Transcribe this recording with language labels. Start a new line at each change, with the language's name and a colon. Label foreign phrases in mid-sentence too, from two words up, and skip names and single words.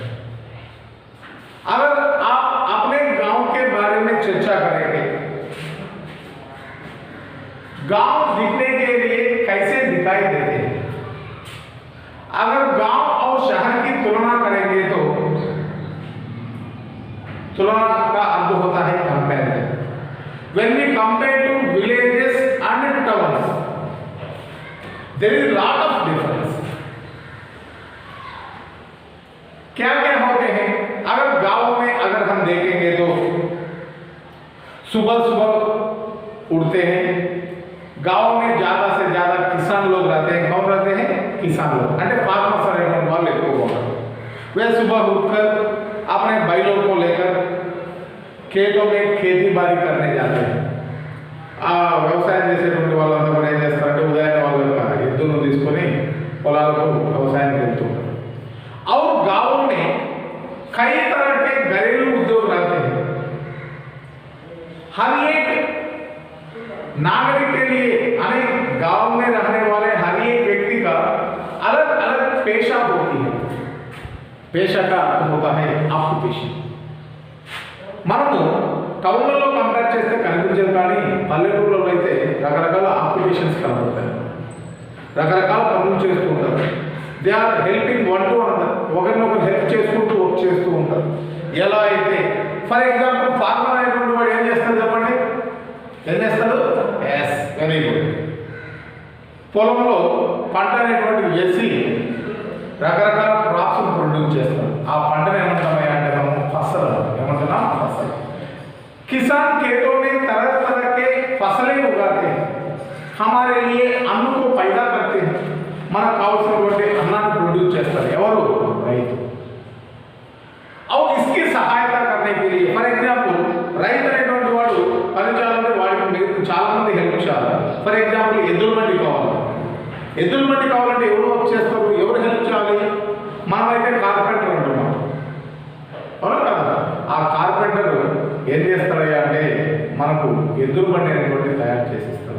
Hindi: अगर आप अपने गांव के बारे में चर्चा करेंगे, गांव दिखने के लिए कैसे दिखाई देते हैं, अगर गांव और शहर की तुलना करेंगे तो तुलना का अर्थ होता है कंपैरिजन।
English: When we compare to villages and towns, there is lot of difference.
Hindi: क्या क्या होते हैं? अगर गांव में अगर हम देखेंगे तो सुबह सुबह उठते हैं, गांव में ज्यादा से ज्यादा किसान लोग रहते हैं। कौन रहते हैं? किसान लोग,
Telugu: అంటే फार्मर्स అనేటువంటి వాళ్ళు ఎక్కువగా ఉంటారు।
Hindi: वे सुबह उठकर अपने बैलों को लेकर खेतों में खेती बाड़ी करने जाते हैं।
Telugu: వ్యవసాయం చేసేటువంటి వాళ్ళంతా కూడా ఏం చేస్తారంటే ఉదయాన్నే వాళ్ళ యొక్క ఎద్దులను తీసుకొని పొలాలకు వ్యవసాయానికి వెళ్తుంటారు।
Hindi: और गांव में कई तरह के घरेलू उद्योग रहते हैं। हर एक नागरिक के लिए, अनेक गांव में रहने वाले हर एक व्यक्ति का अलग अलग पेशा होती है। पेशा का अर्थ होता है ऑक्युपेशन।
Telugu: మనము టౌన్లలో కంపేర్ చేస్తే కనిపించదు, కానీ పల్లెటూరులో అయితే రకరకాల ఆక్యుపేషన్స్ కనబడతాయి, రకరకాల పనులు చేస్తూ ఉంటారు।
English: they are helping one to another,
Telugu: ఒకరినొకరు హెల్ప్ చేసుకుంటూ వర్క్ చేస్తూ ఉంటారు। ఎలా అయితే
English: for example farmer
Telugu: అనేటువంటి వాడు ఏం చేస్తాడు చెప్పండి? ఏం చేస్తాడు?
English: yes, very good.
Telugu: పొలంలో పంట అనేటువంటిది వేసి రకరకాల
English: crops produce
Telugu: చేస్తారు। ఆ పంటను ఏమంటామయ్యా అంటే మనం ఫసల్ ఏమంటున్నాం? ఫసల్।
Hindi: किसान खेतों में तरह तरह के फसलें उगाते हैं, हमारे लिए अन्न को पैदा करते हैं।
Telugu: మనకు కావాల్సినటువంటి అన్నాన్ని ప్రొడ్యూస్ చేస్తారు ఎవరు? రైతు।
Hindi: और इसकी सहायता करने के लिए
English: for example
Telugu: రైతు అనేటువంటి వాడు పని చేయాలంటే వాడికి మీరు చాలా మంది హెల్ప్ చేయాలి।
English: for example
Telugu: ఎద్దుల బండి కావాలి, ఎద్దుల బండి కావాలంటే ఎవరు వర్క్ చేస్తారు? ఎవరు హెల్ప్ చేయాలి? మనమైతే కార్పెంటర్ అంటున్నాం, అవునా కదా? ఆ కార్పెంటర్ ఏం చేస్తారయ్యా అంటే మనకు ఎద్దుల బండి అనేటువంటి తయారు చేసిస్తారు।